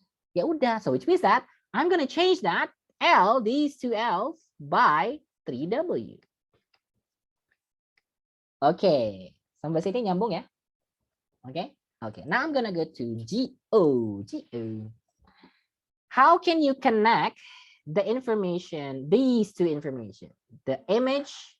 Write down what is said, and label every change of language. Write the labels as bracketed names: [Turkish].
[Indonesian] Ya udah, [English] so which means that I'm gonna change that L, these 2 L's by 3W. [Indonesian] Okay, sampai sini nyambung ya? [English] Okay, now I'm gonna go to GO. How can you connect the information, these 2 information, the image